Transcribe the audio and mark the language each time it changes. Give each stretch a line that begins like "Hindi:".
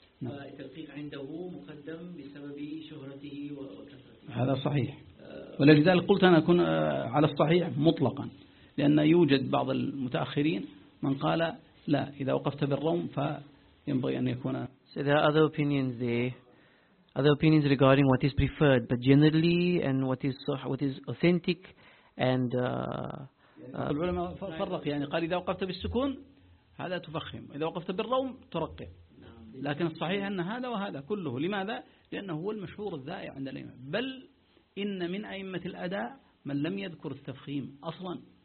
Arabic: فالترقيق عنده مقدم بسبب شهرته وكثرته. هذا صحيح, ولذلك قلت أنا أكون على الصحيح مطلقا, لأن يوجد بعض المتأخرين من قال لا إذا وقفت بالروم فينبغي أن يكون.
English: So there are other opinions there, other opinions regarding what is preferred, but generally and what is authentic and
Arabic: العلماء فرق يعني قال إذا وقفت بالسكون هذا تفخم، إذا وقفت بالروم ترقي، لكن الصحيح أن هذا وهذا كله. لماذا؟ لأنه هو المشهور الذائع عند الأئمة. بل إن من أئمة الأداء من لم يذكر التفخيم أصلا.